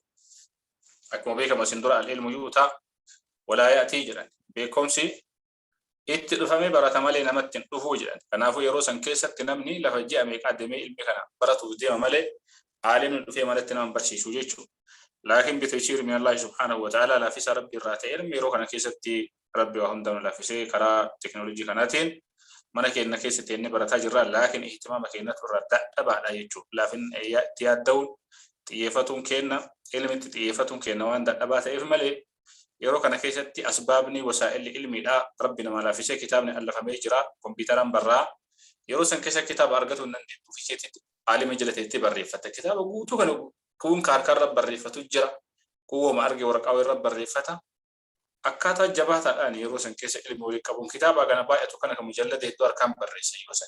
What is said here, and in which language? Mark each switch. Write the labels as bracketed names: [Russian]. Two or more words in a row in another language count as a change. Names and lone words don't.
[Oromo] Akkuma beekamu isin dura [Arabic] العلم يؤتى ولا يأتي [Oromo] jedhan beekumsi itti dhufamee barata malee namatti hin dhufuu jedhan. Kanaafuu yeroo san keessatti namni lafa ji'a meeqaa deemee ilmi kana baratuuf deema malee aalimni dhufee malatti nama barsiisuu jechuudha. Laakiin [Arabic] بتيسير من الله سبحانه وتعالى [Oromo] laafisa rabbi irraa ta'e ilmi yeroo kana keessatti rabbi waa hundaanu laafisee karaa teknoolojii kanaatiin mana keenya keessatti inni barataa jirra. Laakiin ihtimaama keenyatu irraa dadhabaadha jechuudha. Laafin itti yaadda'uun xiyyeeffatuun kenna ilmitti xiyyeeffatuun kenna waan dadhabaa ta'eef malee yeroo kana keessatti asbaabni wasaa'illi ilmiidha rabbi nama laafisee kitaabni allafamee jira kompiitaraan barraa yeroo san keessa kitaaba argatu nan deebi'uufiseetti aalima jalateetti barreeffata kitaaba guutuu kana kuun harkarra barreeffatu jira kuwwama arge waraqaa irra barreeffata akkaataa jabaataadhaan yeroo san keessa ilmi walii qabuun kitaaba kana baay'atu kana kan mujallada hedduu harkaan barreessa yoo san.